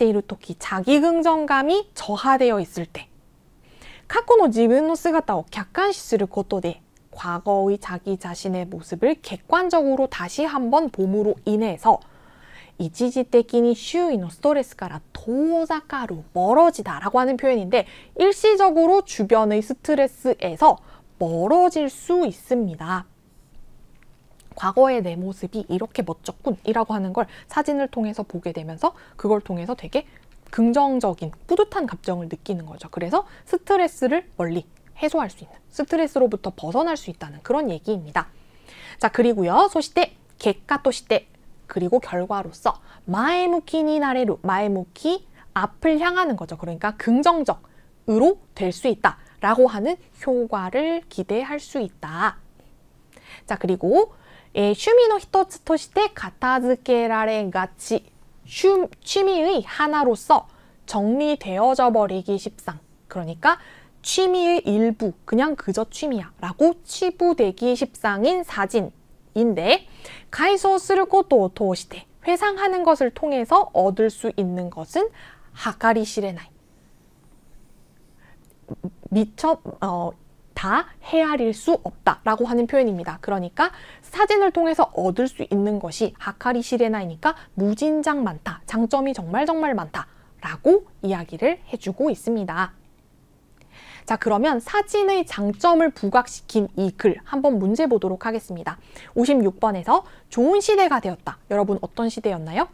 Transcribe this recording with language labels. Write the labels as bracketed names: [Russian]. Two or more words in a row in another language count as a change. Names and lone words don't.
[Japanese] いる時, [Korean] 자기 긍정감이 저하되어 있을 때, [Japanese] 過去の自分の姿を客観視することで [Korean] 과거의 자기 자신의 모습을 객관적으로 다시 한번 봄으로 인해서 [Japanese] 一時的に周囲のストレスから遠ざかる, [Korean] 멀어지다 라고 하는 표현인데, 일시적으로 주변의 스트레스에서 멀어질 수 있습니다. 과거의 내 모습이 이렇게 멋졌군 이라고 하는 걸 사진을 통해서 보게 되면서 그걸 통해서 되게 긍정적인 뿌듯한 감정을 느끼는 거죠. 그래서 스트레스를 멀리 해소할 수 있는, 스트레스로부터 벗어날 수 있다는 그런 얘기입니다. 자, 그리고요, [Japanese] そして 結果として, [Korean] 그리고 결과로서 [Japanese] 前向きになれる, [Korean] 마에무키, 앞을 향하는 거죠. 그러니까 긍정적으로 될 수 있다 라고 하는 효과를 기대할 수 있다. 자, 그리고 취미의 [Japanese] 一つとして片付けられがち, [Korean] 취미의 하나로서 정리되어져 버리기 십상. 그러니까 취미의 일부, 그냥 그저 취미야 라고 치부되기 십상인 사진인데, [Japanese] 改装することを通して [Korean] 회상하는 것을 통해서 얻을 수 있는 것은 計り知れない, 미처 다 헤아릴 수 없다 라고 하는 표현입니다. 그러니까 사진을 통해서 얻을 수 있는 것이 計り知れない니까 무진장 많다, 장점이 정말 많다 라고 이야기를 해주고 있습니다. 자, 그러면 사진의 장점을 부각시킨 이 글 한번 문제 보도록 하겠습니다. 56번에서 좋은 시대가 되었다. 여러분 어떤 시대였나요?